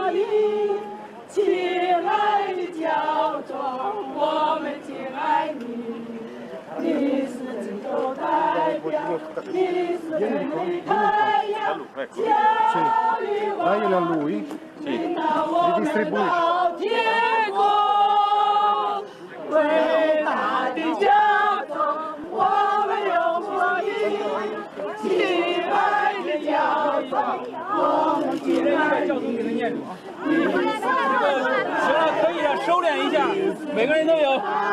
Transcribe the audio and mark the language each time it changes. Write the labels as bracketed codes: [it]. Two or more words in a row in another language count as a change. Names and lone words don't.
[zh] 亲爱的教宗，我们敬爱你。 [it] Sì, daglielo a lui. Sì. Ridistribuisci. [zh] 伟大的教宗，我们永不移。亲爱的教宗，我们敬爱你。行了，可以了，收敛一下，每个人都有。